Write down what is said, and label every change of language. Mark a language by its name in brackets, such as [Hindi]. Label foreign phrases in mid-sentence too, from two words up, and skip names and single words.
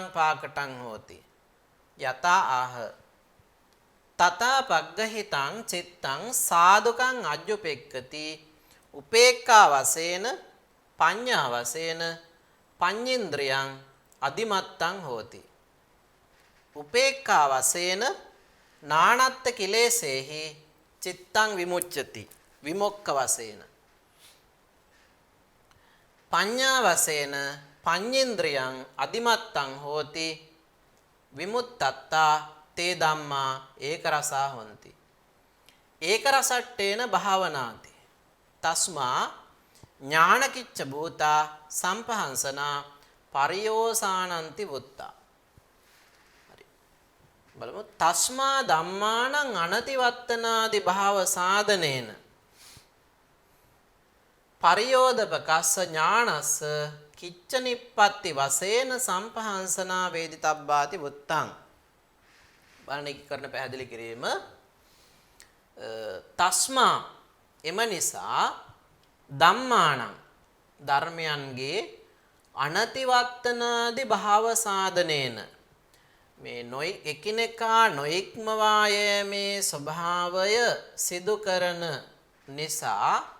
[Pali] පාකටං හෝති යතා ආහ තතා පග්ගහිතං චිත්තං සාදුකං අජ්ජුපෙක්කති උපේක්ඛා වශයෙන් පඤ්ඤා වශයෙන් පඤ්ඤේන්ද්‍රයන් අදිමත්තං හෝති උපේක්ඛා වශයෙන් නානත්ත කිලේශේහි චිත්තං විමුච්ඡති විමුක්ඛ වශයෙන් පඤ්ඤා වශයෙන් පඤ්ඤේන්ද්‍රයන් අදිමත්තං හෝති විමුත්තත්තා තේ ධම්මා ඒක රසා හොಂತಿ ඒක රසට්ඨේන භාවනාති තස්මා ඥානකිච්ච භූතා සම්පහංසනා පරියෝසානන්ති වුත්තා. [Sinhala] හරි බලමු [Pali] තස්මා ධම්මානං අනතිවත්තනාදි භාව සාධනේන පරියෝදපකස්ස ඥානස්ස කිච්ච නිප්පත්ති වශයෙන් සම්පහංසනා වේදිතබ්බාති වුත්තං. [Sinhala] බලන්න කරන පැහැදිලි කිරීම. තස්මා එම නිසා ධම්මානං ධර්මයන්ගේ [Pali] අනතිවත්තනාදි භාව සාධනේන [Sinhala] මේ නොයි එකිනෙකා නොයික්මවා යෑමේ ස්වභාවය සිදු කරන නිසා